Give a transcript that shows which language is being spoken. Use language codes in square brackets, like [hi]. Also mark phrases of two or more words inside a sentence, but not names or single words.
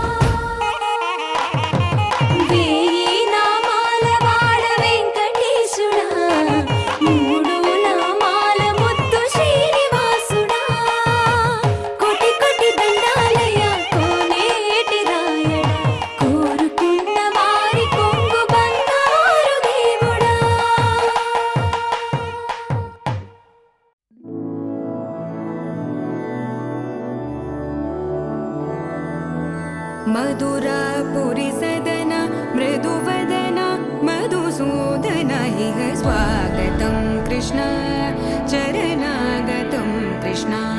[te] వేయి నామాల వాడ వెంకటేశుడా మూడు నామాల ముద్దు శ్రీనివాసుడా కోటి కోటి దండాలయ్య కోనేటి రాయడా కోరుకున్న వారి కొంగు బంగారు దేవుడా [sa] मधुरापुरि सदन मृदुवदन मधुसूदन इह स्वागतं कृष्ण चरणागतं कृष्ण